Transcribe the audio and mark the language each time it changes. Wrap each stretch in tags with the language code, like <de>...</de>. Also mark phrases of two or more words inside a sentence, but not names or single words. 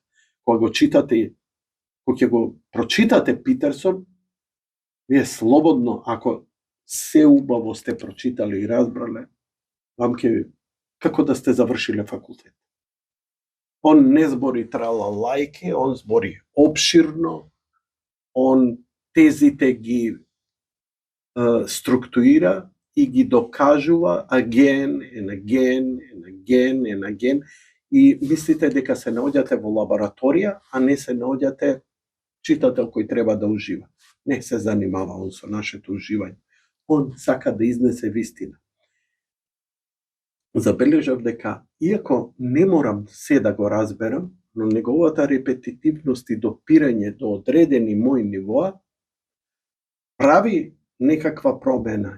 <mk>Кога го читате, кога ќе го прочитате Питерсон, вие слободно, ако се убаво сте прочитали и разбрале, вам ќе како да сте завршиле факултет. Он не збори тралалајки, он збори обширно, он тезите ги структуира и ги докажува</mk> <en>again and again and again and again,</en> <mk>и мислите дека се наоѓате во лабораторија, а не се наоѓате читател кој треба да ужива. Не се занимава он со нашето уживање. Он сака да изнесе вистина. Забележав дека, иако не морам се да го разберам, но неговата репетитивност и допирање до одредени мои нивоа прави некаква промена.</mk>